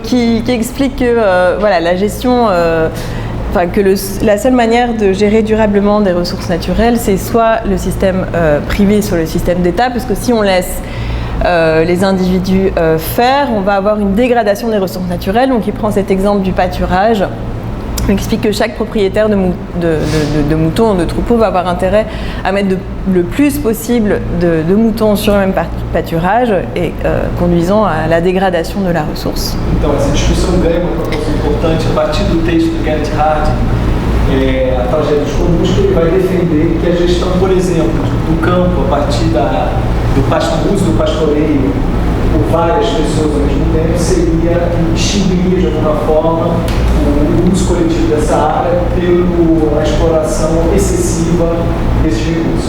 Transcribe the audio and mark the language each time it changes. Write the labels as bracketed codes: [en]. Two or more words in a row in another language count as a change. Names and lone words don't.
[fr] Qui explique que voilà, la gestion. La seule manière de gérer durablement des ressources naturelles, c'est soit le système privé, soit le système d'État, parce que si on laisse les individus faire, on va avoir une dégradation des ressources naturelles. Donc il prend cet exemple du pâturage. Il explique que chaque propriétaire de moutons, de troupeaux, va avoir intérêt à mettre le plus possible de moutons sur le même pâturage et conduisant à la dégradation de la ressource. [pt] Então, essa discussão ganha uma proporção importante a partir do texto do Garrett Hardin, a tragédia dos comuns, que ele vai defender que a gestão, por exemplo, do campo, a partir do uso do pastoreio, por várias pessoas ao mesmo tempo, seria extinguir de alguma forma o uso coletivo dessa área pela exploração excessiva desses recursos.